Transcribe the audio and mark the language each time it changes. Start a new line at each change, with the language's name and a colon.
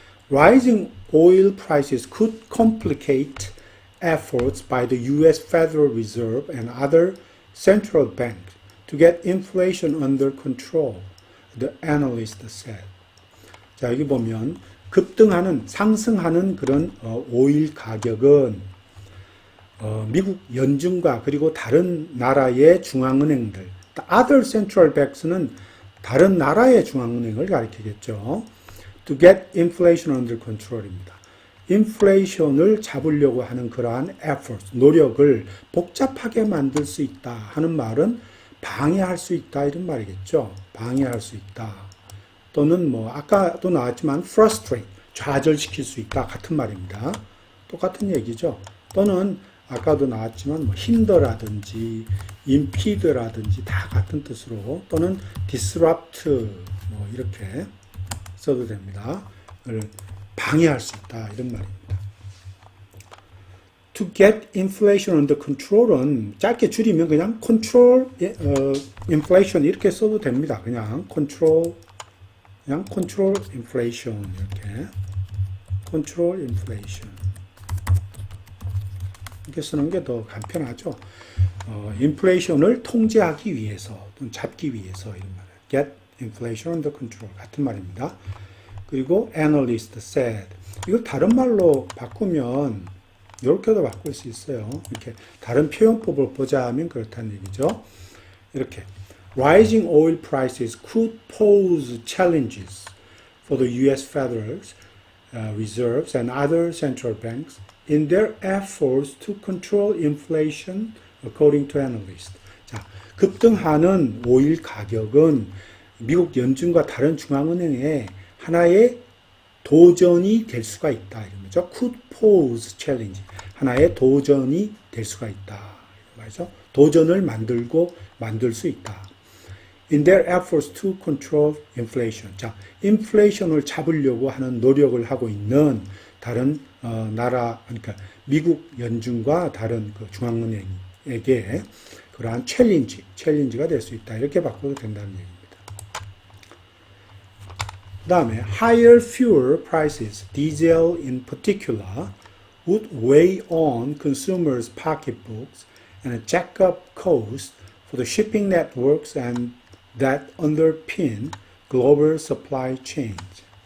English: Rising oil prices could complicate efforts by the U.S. Federal Reserve and other central banks to get inflation under control, the analyst said.
Korean: 자, 여기 보면 급등하는, 상승하는 그런 오일 가격은 미국 연준과 그리고 다른 나라의 중앙은행들,
English: other central banks
Korean: 는 다른 나라의 중앙은행을 가리키겠죠.
English: To get inflation under control입니다.
Korean: 인플레이션을 잡으려고 하는 그러한 efforts, 노력을 복잡하게 만들 수 있다 하는 말은 방해할 수 있다 이런 말이겠죠. 방해할 수 있다. 또는 뭐 아까도 나왔지만 frustrate, 좌절시킬 수 있다 같은 말입니다. 똑같은 얘기죠. 또는 아까도 나왔지만 뭐 hinder라든지 impede라든지 다 같은 뜻으로 또는 disrupt 뭐 이렇게 써도 됩니다. 방해할 수 있다 이런 말입니다.
English: To get inflation under control
Korean: 은 짧게 줄이면 그냥
English: control inflation
Korean: 이렇게 써도 됩니다. 그냥
English: control inflation
Korean: 이렇게 control inflation 이렇게 쓰는 게 더 간편하죠. 인플레이션을 통제하기 위해서 또는 잡기 위해서 이런 말.
English: Get inflation under control
Korean: 같은 말입니다. 그리고
English: analyst said.
Korean: 이거 다른 말로 바꾸면 이렇게도 바꿀 수 있어요. 이렇게 다른 표현법을 보자면 그렇다는 얘기죠. 이렇게
English: rising oil prices could pose challenges for the U.S. Federal Reserves and other central banks in their efforts to control inflation, according to analysts.
Korean: 자, 급등하는 오일 가격은 미국 연준과 다른 중앙은행에 하나의 도전이 될 수가 있다. 이런 거죠.
English: Could pose challenge.
Korean: 하나의 도전이 될 수가 있다. 말이죠. 도전을 만들 수 있다.
English: In their efforts to control inflation.
Korean: 자, 인플레이션을 잡으려고 하는 노력을 하고 있는 다른 나라, 그러니까 미국 연준과 다른 그 중앙은행에게 그러한 챌린지가 될 수 있다. 이렇게 바꿔도 된다는 얘기입니다.
English: 그 다음에 higher fuel prices, diesel in particular, would weigh on consumers' pocketbooks and jack up costs for the shipping networks and that underpin global supply chains.